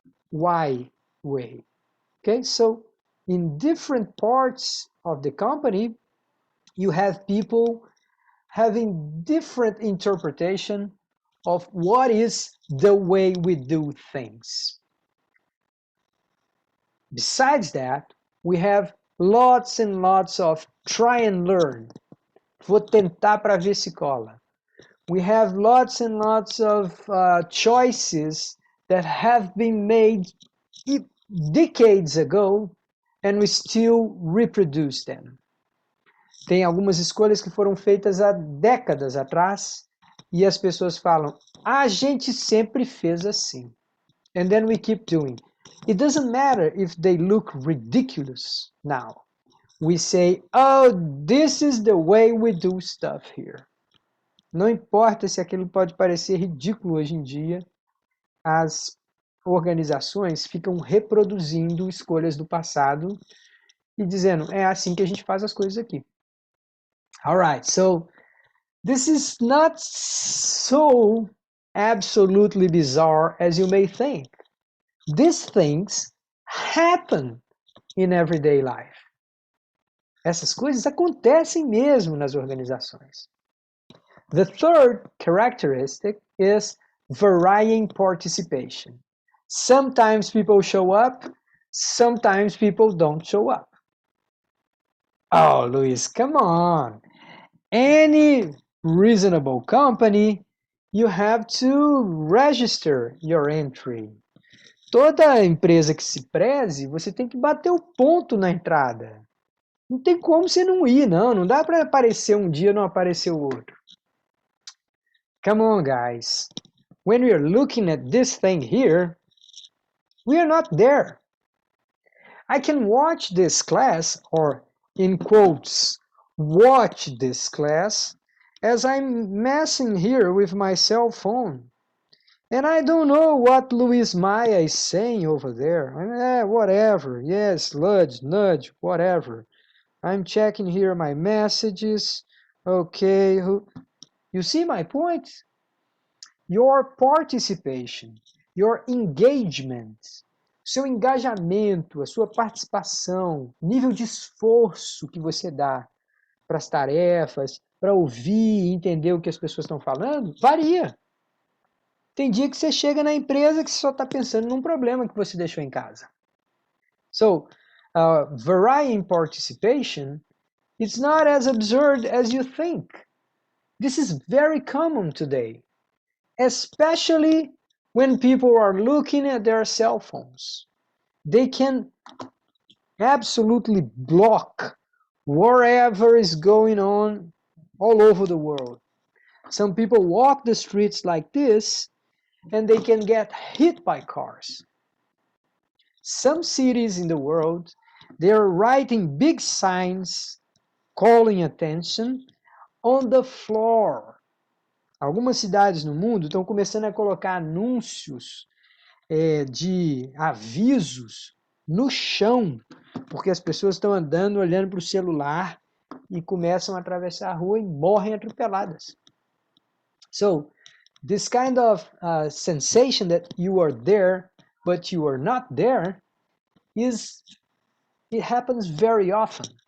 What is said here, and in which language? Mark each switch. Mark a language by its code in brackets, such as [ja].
[en] Y way. Okay, so in different parts of the company, you have people having different interpretation of what is the way we do things. Besides that, we have lots and lots of try and learn. [pt] Vou tentar para ver se cola. [en] We have lots and lots of choices that have been made decades ago and we still reproduce them. [pt] Tem algumas escolhas que foram feitas há décadas atrás e as pessoas falam, a gente sempre fez assim. [en] And then we keep doing. It doesn't matter if they look ridiculous now. We say, oh, this is the way we do stuff here. [pt] Não importa se aquilo pode parecer ridículo hoje em dia, as organizações ficam reproduzindo escolhas do passado e dizendo, é assim que a gente faz as coisas aqui. [en] Alright, so this is not so absolutely bizarre as you may think. These things happen in everyday life. [pt] Essas coisas acontecem mesmo nas organizações. [en] The third characteristic is varying participation. Sometimes people show up, sometimes people don't show up. Oh, Luis, come on. Any reasonable company, you have to register your entry. [pt] Toda empresa que se preze, você tem que bater o ponto na entrada. Não tem como você não ir, não. Não dá para aparecer um dia e não aparecer o outro. [en] Come on, guys. When we are looking at this thing here, we are not there. I can watch this class, or in quotes, watch this class, as I'm messing here with my cell phone. And I don't know what Luis Maia is saying over there. Whatever. Yes, nudge, whatever. I'm checking here my messages. Okay. You see my point? Your participation, your engagement, [pt] seu engajamento, a sua participação, o nível de esforço que você dá para as tarefas, para ouvir e entender o que as pessoas estão falando, varia. Tem dia que você chega na empresa que você só está pensando num problema que você deixou em casa. [en] So, varying participation is not as absurd as you think. This is very common today, especially when people are looking at their cell phones. They can absolutely block whatever is going on all over the world. Some people walk the streets like this and they can get hit by cars. Some cities in the world, they are writing big signs calling attention on the floor. [pt] Algumas cidades no mundo estão começando a colocar anúncios de avisos no chão, porque as pessoas estão andando, olhando para o celular e começam a atravessar a rua e morrem atropeladas. [en] So, this kind of sensation that you are there, but you are not there, it happens very often.